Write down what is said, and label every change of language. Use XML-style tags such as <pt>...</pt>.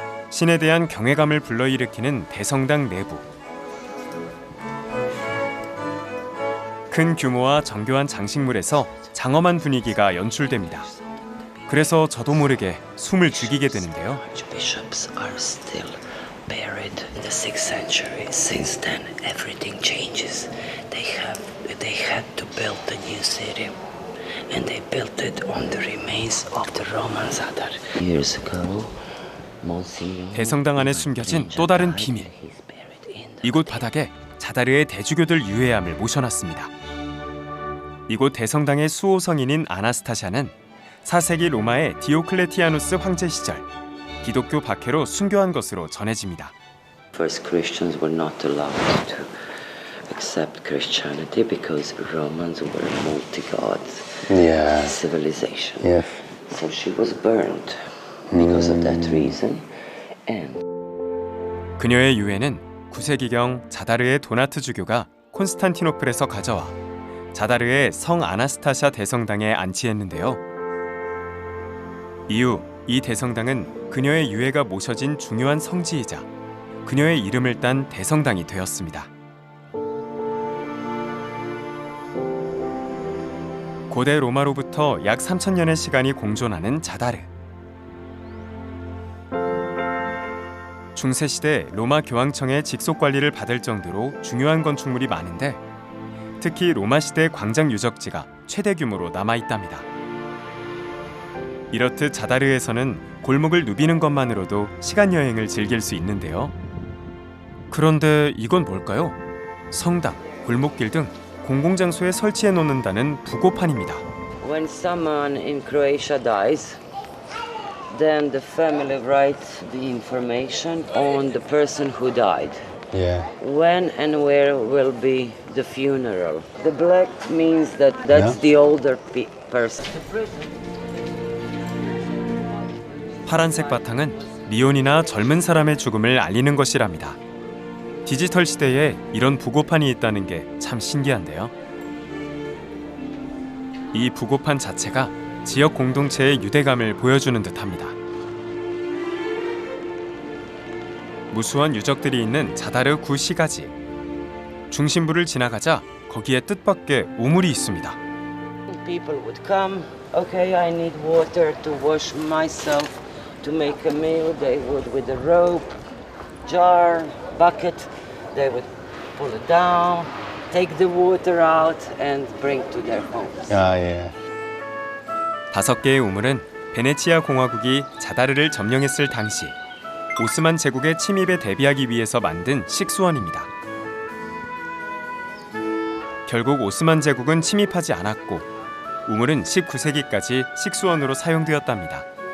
<ko>신에 대한 경외감을 불러일으키는 대성당 내부. 큰 규모와 정교한 장식물에서 장엄한 분위기가 연출됩니다. 그래서 저도 모르게 숨을 죽이게 되는데요.</ko> <en>Archbishops are still buried in the 6th century. Since then, everything changes. They had to build a new city, and they built it on the remains of the Roman Zadar. Years ago, Monsignor.</en> <ko>대성당 안에 숨겨진 또 다른 비밀. 이곳 바닥에 자다르의 대주교들 유해함을 모셔놨습니다. 이곳 대성당의 수호성인인 아나스타샤는 4세기 로마의 디오클레티아누스 황제 시절 기독교 박해로 순교한 것으로 전해집니다.</ko> <en>First Christians were not allowed to accept Christianity because Romans were a multi-god civilization. Yes. So she was burned because of that reason. And</en> <ko>그녀의 유해는 9세기경 자다르의 도나트 주교가 콘스탄티노플에서 가져와 자다르의 성 아나스타샤 대성당에 안치했는데요. 이후 이 대성당은 그녀의 유해가 모셔진 중요한 성지이자 그녀의 이름을 딴 대성당이 되었습니다. 고대 로마로부터 약 3000년의 시간이 공존하는 자다르. 중세시대 로마 교황청의 직속 관리를 받을 정도로 중요한 건축물이 많은데 특히 로마 시대 광장 유적지가 최대 규모로 남아있답니다. 이렇듯 자다르에서는 골목을 누비는 것만으로도 시간 여행을 즐길 수 있는데요. 그런데 이건 뭘까요? 성당, 골목길 등 공공장소에 설치해 놓는다는 부고판입니다.</ko> <en>when someone in Croatia dies, then the family writes the information on the person who died. Yeah. When and where will be the funeral. The black means that that's the older person.</en> <ko>파란색 바탕은 미혼이나 젊은 사람의 죽음을 알리는 것이랍니다. 디지털 시대에 이런 부고판이 있다는 게 참 신기한데요. 이 부고판 자체가 지역 공동체의 유대감을 보여주는 듯합니다. 무수한 유적들이 있는 자다르 구시가지. 중심부를 지나가자 거기에 뜻밖의 우물이 있습니다.</ko> <en>People would come. Okay, I need water to wash myself, to make a meal. They would, with a rope, jar, bucket, they would pull it down, take the water out, and bring to their homes.</en> <ko>아, 예. 5개의 우물은 베네치아 공화국이 자다르를 점령했을 당시 오스만 제국의 침입에 대비하기 위해서 만든 식수원입니다. 결국 오스만 제국은 침입하지 않았고 우물은 19세기까지 식수원으로 사용되었답니다.</ko>